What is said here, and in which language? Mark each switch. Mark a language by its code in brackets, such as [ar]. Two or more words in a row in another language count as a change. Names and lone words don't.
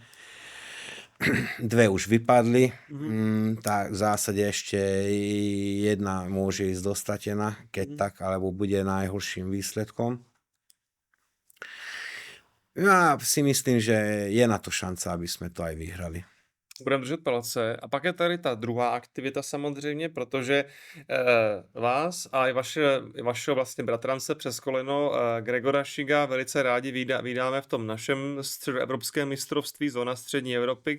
[sk] 2 už vypadli, tak v zásade ešte jedna môže ísť dostratená, keď tak, alebo bude najhorším výsledkom. Ja si myslím, že je na to šanca, aby sme to aj vyhrali. [cs] Budeme držet palce. A pak je tady ta druhá aktivita samozřejmě, protože vás a i vašeho vlastně bratrance přes koleno Gregora Šiga velice rádi vídáme v tom našem středoevropském mistrovství, zóna střední Evropy.